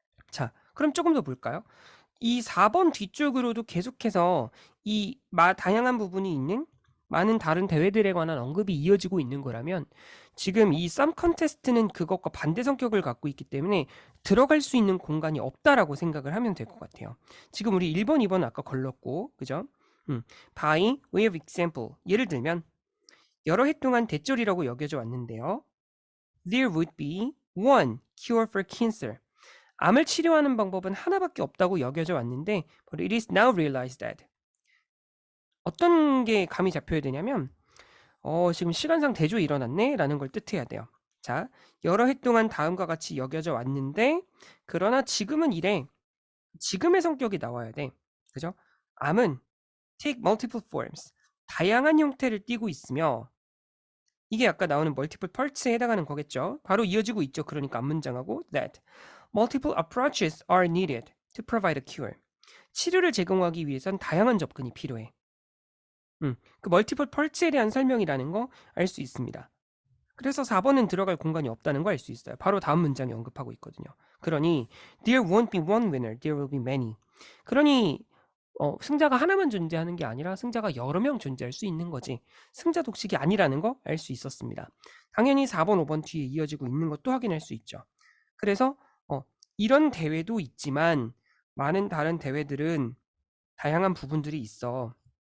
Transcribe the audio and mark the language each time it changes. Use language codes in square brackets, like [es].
[ko] 자, 그럼 조금 더 볼까요? 이 4번 뒤쪽으로도 계속해서 이 다양한 부분이 있는 많은 다른 대회들에 관한 언급이 이어지고 있는 거라면 지금 이 썸 컨테스트는 그것과 반대 성격을 갖고 있기 때문에 들어갈 수 있는 공간이 없다라고 생각을 하면 될 것 같아요. 지금 우리 1번, 2번 아까 걸렀고, 그죠? [en] by way of example. [ko] 예를 들면 여러 해 동안 대절이라고 여겨져 왔는데요. [en] There would be one cure for cancer. [ko] 암을 치료하는 방법은 하나밖에 없다고 여겨져 왔는데 [en] but it is now realized that [ko] 어떤 게 감이 잡혀야 되냐면 지금 시간상 대조 일어났네 라는 걸 뜻해야 돼요. 자, 여러 해 동안 다음과 같이 여겨져 왔는데, 그러나 지금은 이래. 지금의 성격이 나와야 돼. 그죠? [en] am은 take multiple forms. [ko] 다양한 형태를 띠고 있으며, 이게 아까 나오는 [en] multiple parts [ko] 에 해당하는 거겠죠. 바로 이어지고 있죠. 그러니까 앞문장하고 [en] that multiple approaches are needed to provide a cure. [ko] 치료를 제공하기 위해선 다양한 접근이 필요해. 그 [en] multiple parts [ko] 에 대한 설명이라는 거 알 수 있습니다. 그래서 4번은 들어갈 공간이 없다는 거 알 수 있어요. 바로 다음 문장에 언급하고 있거든요. 그러니 [en] there won't be one winner, there will be many. [ko] 그러니 승자가 하나만 존재하는 게 아니라 승자가 여러 명 존재할 수 있는 거지. 승자 독식이 아니라는 거 알 수 있었습니다. 당연히 4번, 5번 뒤에 이어지고 있는 것도 확인할 수 있죠. 그래서 이런 대회도 있지만 많은 다른 대회들은 다양한 부분들이 있어.